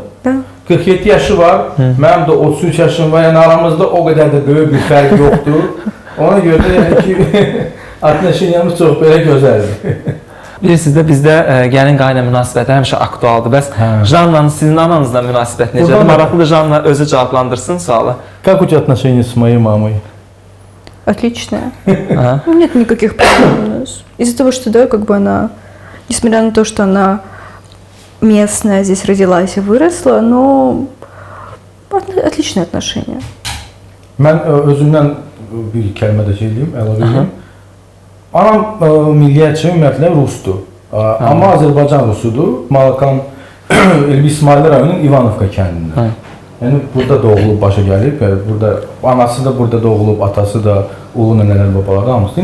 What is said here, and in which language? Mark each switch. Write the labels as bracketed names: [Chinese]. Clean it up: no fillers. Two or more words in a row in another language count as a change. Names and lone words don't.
[Azerbaijani] 47 yaşı var. Mənim də 33 yaşım var. Yəni aramızda o qədər də böyük bir fərq yoxdur. Ona görə də yəni ki atnaşınyamız çox belə gözəldir. Bilirsiniz də bizdə gəlin-qayna münasibəti həmişə aktualdır. Bəs Jannanın sizin ananızla münasibət necədir? Maraqlıdır, Janna özü cavablandırsın sualı. [Russian] Как у тебя отношения с моей мамой? Отличная. Нет никаких проблем. Из-за того, что, да, как бы она, несмотря на то, что она местная, здесь родилась и выросла, но отличные отношения. [Azerbaijani] Mən özümdən bir kəlmə də şey deyim, əlavə edeyim. Anam milliyyətçi ümumiyyətlə Rusdur. Amma Azərbaycan Rusudur. Malakan Elbi İsmail rayonunun İvanovka kəndində. Yəni burada doğulub başa gəlib. Burada anası da burada doğulub, atası da ulu nənələr, babalar hamısı.